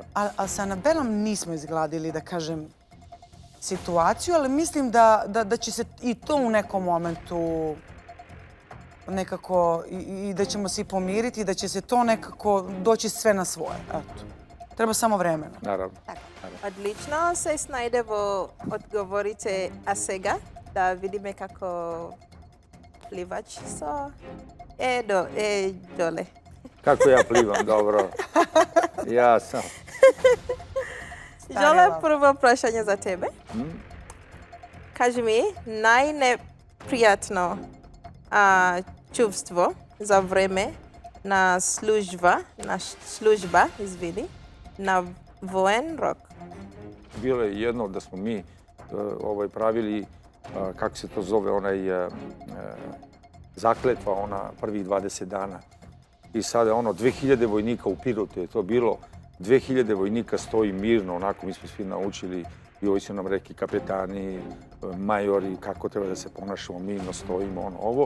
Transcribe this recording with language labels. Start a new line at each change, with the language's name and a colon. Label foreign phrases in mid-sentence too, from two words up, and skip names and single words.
Serbian: A sa Anabelom nismo izgladili, da kažem, situaciju, ali mislim da će se i to u nekom momentu nekako, i da ćemo se i pomiriti, i da će se to nekako doći sve na svoje. Eto. Treba samo vremena. Naravno.
Macedonian: Одлично се снајде во одговорите, а сега да видиме како пливач со Đole.
Serbian: Kako ja plivam, dobro. Ja sam. Đole,
Macedonian: прво прашање за тебе. Кажи ми, најнепријатно чувство за време на служба, на воен рок.
Serbian: Bilo je jedno da smo mi pravili, kako se to zove, zakletva, ona prvih 20 dana. I sada 2000 vojnika u Pirotu je to bilo. 2000 vojnika stoji mirno, onako mi smo svi naučili i ovi su nam rekli kapetani, majori, kako treba da se ponašamo, mirno stojimo, ovo.